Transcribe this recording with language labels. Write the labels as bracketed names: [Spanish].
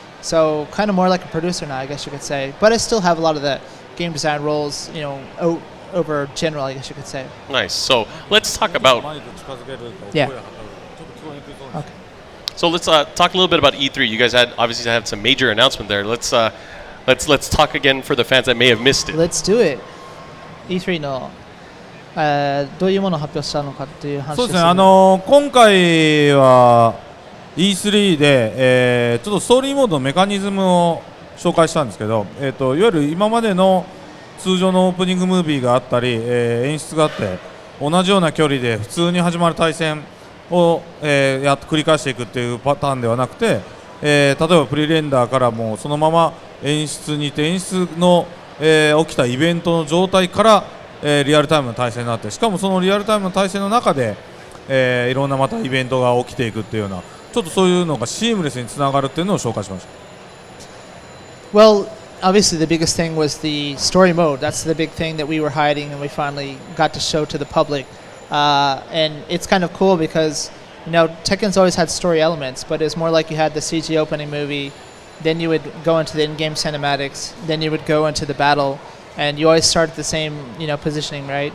[English] So kind of more like a producer now, I guess you could say. But I still have a lot of the game design roles, over general, I guess you could say. Nice. So let's talk about. Yeah. Okay. So let's talk a little bit about E3. You guys obviously had some major announcement there. Let's talk again for the fans that may have missed it. Let's do it. [Japanese] E3 のどういうものを発表したのかっていう話ですね。そうですね。今回は E3 で、ちょっとストーリーモードのメカニズムを紹介したんですけど、いわゆる今までの通常のオープニングムービーがあったり、演出があって同じような距離で普通に始まる対戦を、繰り返していくっていうパターンではなくて、例えばプリレンダーからもそのまま演出にて演出の、起きたイベントの状態から、リアルタイムの対戦になって、しかもそのリアルタイムの対戦の中で、いろんなまたイベントが起きていくっていうような、ちょっとそういうのがシームレスにつながるっていうのを紹介しました。 [English] Well, obviously the biggest thing was the story mode. That's the big thing that we were hiding and we finally got to show to the public. And it's kind of cool because, Tekken's always had story elements, but it's more like you had the CG opening movie, then you would go into the in-game cinematics, then you would go into the battle, and you always start at the same, positioning, right?